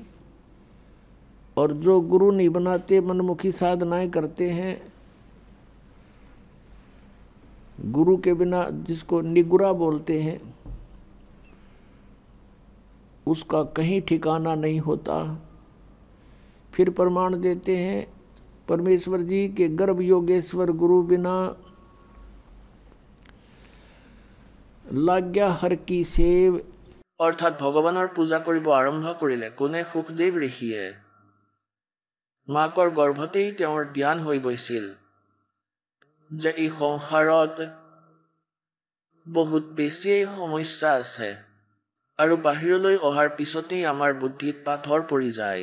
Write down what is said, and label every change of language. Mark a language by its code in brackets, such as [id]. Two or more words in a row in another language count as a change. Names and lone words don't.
[hi] और जो गुरु नहीं बनाते, मनमुखी साधनाएं करते हैं, गुरु के बिना, जिसको निगुरा बोलते हैं, उसका कहीं ठिकाना नहीं होता। फिर प्रमाण देते हैं परमेश्वर जी के गर्भ योगेश्वर गुरु बिना, लाग्या हर की सेव। [as] অৰ্থাৎ ভগৱানৰ পূজা কৰিব আৰম্ভ কৰিলে কোনে? সুখদেৱ ঋষিয়ে। মাকৰ গৰ্ভতেই তেওঁৰ জ্ঞান হৈ গৈছিল যে এই সংসাৰত বহুত বেছি সমস্যা আছে, আৰু বাহিৰলৈ অহাৰ পিছতেই আমাৰ বুদ্ধিত পাথৰ পৰি যায়।